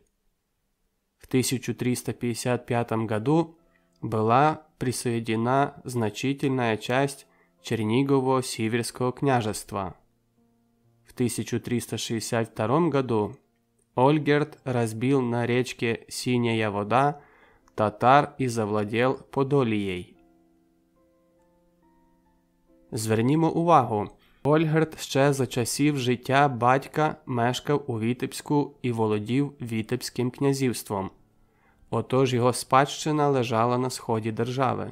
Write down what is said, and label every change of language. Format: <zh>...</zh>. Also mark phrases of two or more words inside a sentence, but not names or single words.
<ru>В 1355 году была присоединена значительная часть Чернигово-Сиверского княжества. В 1362 году Ольгерд разбил на речке Синяя вода татар</ru> <uk>і завладів Подолією. Звернімо увагу, Ольгерд ще за часів життя батька мешкав у Вітебську і володів Вітебським князівством. Отож його спадщина лежала на сході держави.</uk>